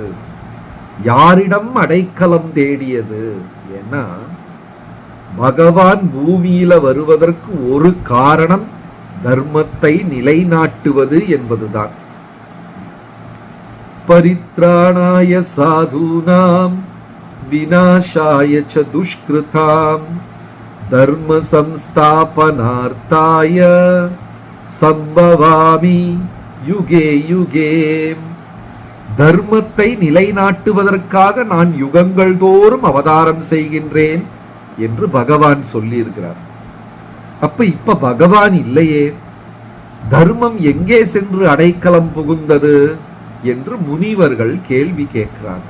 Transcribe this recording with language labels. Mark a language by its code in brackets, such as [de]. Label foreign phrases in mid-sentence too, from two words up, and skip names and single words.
[ta] யாரிடம் அடைக்கலம் தேடியது? ஏன்னா பகவான் பூமியில வருவதற்கு ஒரு காரணம் தர்மத்தை நிலைநாட்டுவது என்பதுதான். [sa] परित्राणाय साधूनाम् विनाशाय च दुष्कृताम् धर्म संस्थापनार्थाय सम्भवामि युगे युगे. [ta] தர்மத்தை நிலைநாட்டுவதற்காக நான் யுகங்கள் தோறும் அவதாரம் செய்கின்றேன் என்று பகவான் சொல்லி இருக்கிறார். இப்ப பகவான் இல்லையே, தர்மம் எங்கே சென்று அடைக்கலம் புகுந்தது என்று முனிவர்கள் கேள்வி கேட்கிறாங்க.